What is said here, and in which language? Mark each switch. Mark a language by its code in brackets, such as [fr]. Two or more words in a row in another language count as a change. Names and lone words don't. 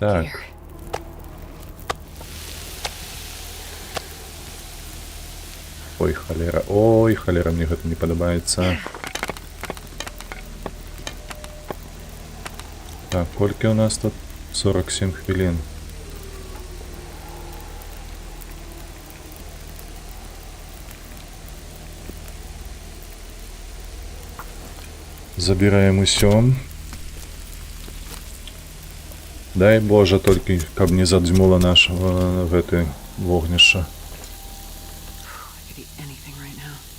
[be] Так. gear. Ой, халера, мне гэта не падабаецца. Так, колькі у нас тут? 47 хвілін. Забираем усё. Дай Боже, толькі каб не задзьмула нашего гэты вогнішча. [en] I could eat anything right now.